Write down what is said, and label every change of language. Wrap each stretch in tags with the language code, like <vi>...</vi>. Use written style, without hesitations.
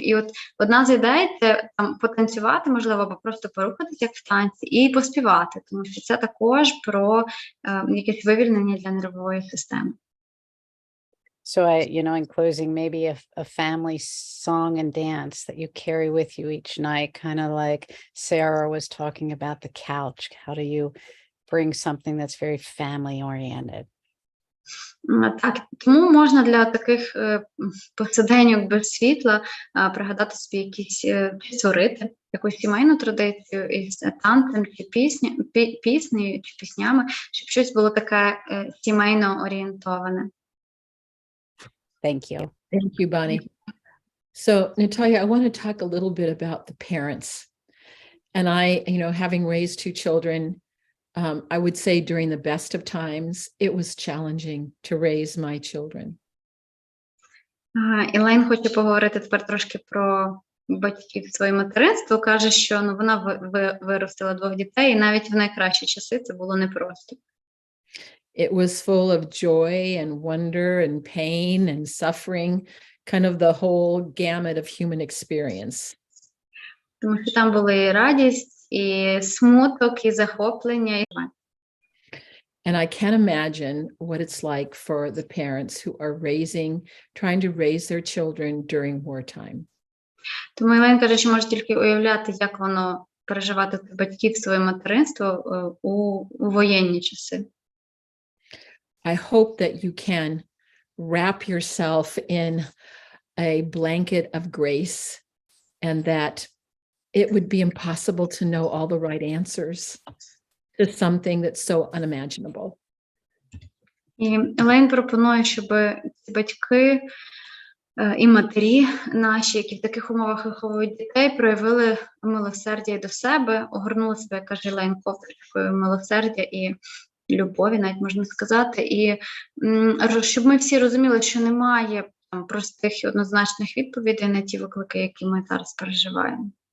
<uk>І от одна з ідей – це потанцювати, можливо, або просто порухатися як в танці, і поспівати, тому що це також про якесь вивільнення для нервової системи.</uk> <en>So in closing, maybe a family song and dance that you carry with you each night, kind of like Sarah was talking about the couch. How do you bring something that's very family oriented?</en> <uk>Так, тому можна для таких посиденьок без світла пригадати собі якісь, створити якусь сімейну традицію із танцем чи піснею чи піснями, щоб щось було таке сімейно орієнтоване.</uk> <en>Thank you. Thank you, Bonnie. So, Natalia, I want to talk a little bit about the parents. And I, having raised two children, I would say during the best of times, it was challenging to raise my children.</en> <uk>Елейн хоче поговорити тепер трошки про батьків своє материнство. Каже, що вона виростила 2 дітей, і навіть в найкращі часи це було непросто.</uk> <en>It was full of joy and wonder and pain and suffering, kind of the whole gamut of human experience.</en> <uk>Тому що там були і радість, і смуток, і захоплення.</uk> <en>And I can't imagine what it's like for the parents who are trying to raise their children during wartime.</en> <uk>Тому Елейн каже, що може тільки уявляти, як воно переживати батьків своє материнство у воєнні часи.</uk> <en>I hope that you can wrap yourself in a blanket of grace and that it would be impossible to know all the right answers to something that's so unimaginable.</en> <uk>І Елейн пропонує, щоб ці батьки і матері наші, які в таких умовах виховують дітей, проявили милосердя і до себе, огорнули себе, як каже Елейн, ковдричкою милосердя і любові, навіть можна сказати, і щоб ми всі розуміли, що немає простих і однозначних відповідей на ті виклики, які ми зараз переживаємо.</uk>